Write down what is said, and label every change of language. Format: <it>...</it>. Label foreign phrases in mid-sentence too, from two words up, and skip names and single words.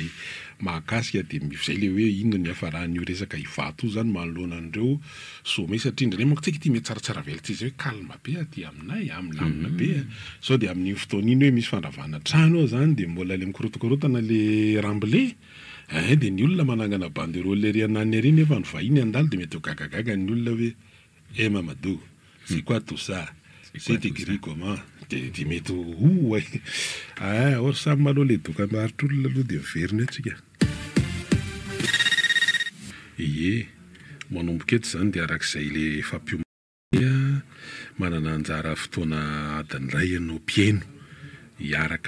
<mg>mahakasika dia zay le hoe inona ny hafaran'io resaka hivato io zany manoloana an'ireo somay satria indrindray manko tsika ity mety tsaratsara vela tsy izy hoe kalma be aty aminay amilamina be sao dia amin'ny fotoana iny hoe misy fandravana trano ao zany dia mbola le mikorotakorotana le rambele dia ny olona manangana banderole le rianany ary nefa ny vahiny andalo dia mety ho gagagaga ny olona hoe Mamadou</mg> <fr>c'est quoi tout ça c'est écrit comment</fr> <mg>dia mety or samy maloha le dokam-barotr'olona aloha dia miverina atsika manomboka eto zany dia arak'izay le fampiomana manana anjara fotoana adiny ray ianao mpiaino hiaraka</mg>